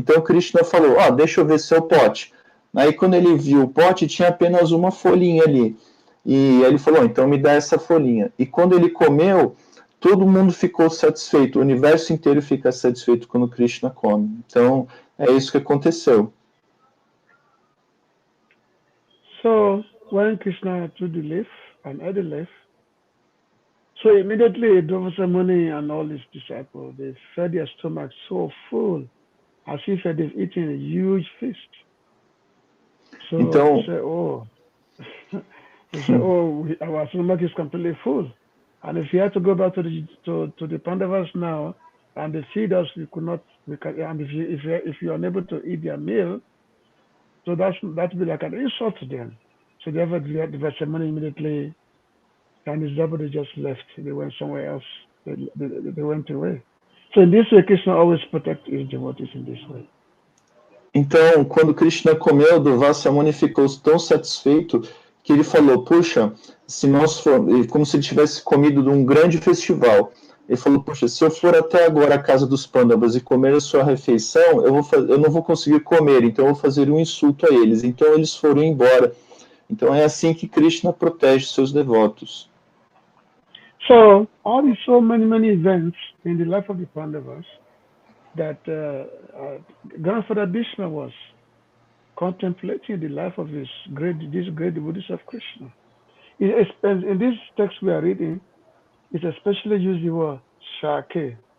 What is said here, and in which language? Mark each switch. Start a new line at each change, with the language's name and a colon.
Portuguese: Então Krishna falou, deixa eu ver seu pote. Aí quando ele viu o pote, tinha apenas uma folhinha ali. E ele falou, então me dá essa folhinha. E quando ele comeu, todo mundo ficou satisfeito. O universo inteiro fica satisfeito quando Krishna come. Então é isso que aconteceu.
English: So when Krishna took the leaf and ate the leaf, so immediately Devasmani Muni and all his disciples, they fed their stomachs so full, as if they've eaten a huge feast. So
Portuguese: então,
English: they say, our stomach is completely full. And if you had to go back to the Pandavas now, and they feed us, and if you are unable to eat their meal, so that would be like an insult to them. So therefore, the money immediately, and his devil, they just left. They went somewhere else. They went away. So in this way, Krishna always protects his devotees in this way.
Portuguese: Então, quando Krishna comeu, Durvasa Muni ficou tão satisfeito que ele falou, puxa, se nós for, como se ele tivesse comido de um grande festival. Ele falou, puxa, se eu for até agora à casa dos Pandavas e comer a sua refeição, eu não vou conseguir comer, então eu vou fazer um insulto a eles. Então eles foram embora. Então é assim que Krishna protege seus devotos.
English: So, all these so many events in the life of the Pandavas that Grandfather Bhishma was contemplating the life of these great devotees of Krishna. In this text we are reading, it especially uses the word Shake.